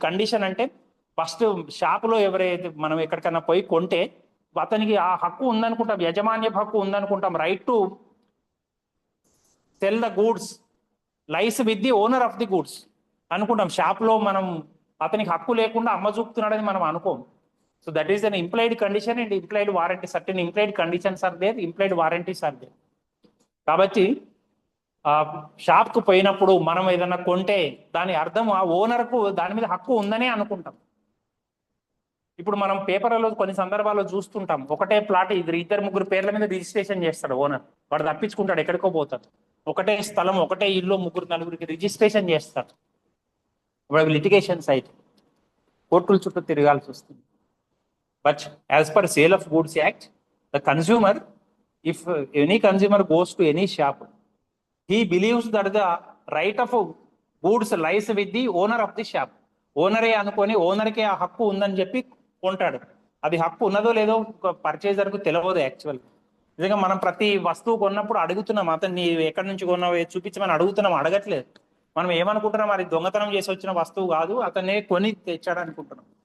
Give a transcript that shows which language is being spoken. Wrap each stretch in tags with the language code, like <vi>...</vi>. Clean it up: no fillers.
<te>Condition అంటే first షాపులో ఎవరైతే మనం ఎక్కడికైనా పోయి కొంటే అతనికి ఆ హక్కు ఉందనుకుంటాం, యజమాన్య హక్కు ఉందనుకుంటాం.</te> <en>Right to sell the goods lies with the owner of the goods అనుకుంటాం.</en> <te>షాప్లో మనం అతనికి హక్కు లేకుండా అమ్మ చూపుతున్నాడని మనం అనుకోం.</te> <en>So that is an implied condition and implied warranty. Certain implied conditions are there, implied warranties are there.</en> <te>కాబట్టి షాప్కు పోయినప్పుడు మనం ఏదైనా కొంటే దాని అర్థం ఆ ఓనర్కు దాని మీద హక్కు ఉందనే అనుకుంటాం. ఇప్పుడు మనం పేపర్లలో కొన్ని సందర్భాల్లో చూస్తుంటాం, ఒకటే ప్లాట్ ఇద్దరు ముగ్గురు పేర్ల మీద రిజిస్ట్రేషన్ చేస్తాడు ఓనర్. వాడు తప్పించుకుంటాడు, ఎక్కడికో పోతాడు. ఒకటే స్థలం, ఒకటే ఇల్లు ముగ్గురు నలుగురికి రిజిస్ట్రేషన్ చేస్తాడు. వాడు లిటిగేషన్ సైట్, కోర్టుల చుట్టూ తిరగాల్సి వస్తుంది.</te> <en>But as per Sale of Goods Act, the consumer, if any consumer goes to any shop, he believes that the right of goods lies with the owner of the shop.</en> <te>ఓనరే అనుకొని ఓనర్కే ఆ హక్కు ఉందని చెప్పి కొంటాడు. అది హక్కు ఉన్నదో లేదో పర్చేజర్కు తెలియదు యాక్చువల్. నిజంగా మనం ప్రతి వస్తువు కొన్నప్పుడు అడుగుతున్నాం, అతను నీ ఎక్కడి నుంచి కొన్నావు చూపించమని అడుగుతున్నాం, అడగట్లేదు. మనం ఏమనుకుంటున్నాం, అది దొంగతనం చేసి వచ్చిన వస్తువు కాదు, అతనే కొని తెచ్చాడు అనుకుంటున్నాం.</te>